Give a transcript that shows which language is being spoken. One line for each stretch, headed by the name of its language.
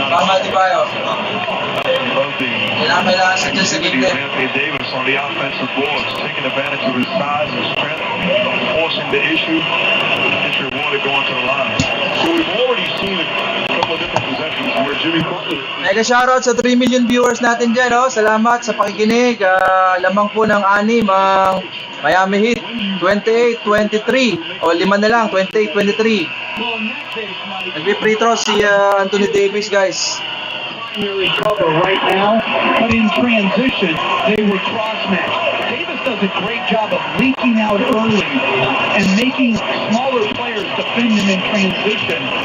Filipino: Tama di ba yun? Kailangan sa dyan sa gitna.
English: Anthony Davis on the offensive boards, taking advantage of his size and strength, forcing the issue. Gets rewarded going to the line. So we've already seen a couple of different possessions where Jimmy Butler.
Filipino: Mega shoutout sa 3 million viewers natin dyan. Salamat sa pakikinig. Lamang po ng 6 ang Miami Heat. 28-23. O 5 na lang. 28-23. Nagbe-free throw si Anthony Davis, guys.
English: Primary cover right now, but in transition, they were cross-matched. Davis does a great job of leaking out early and making smaller players defend him in transition.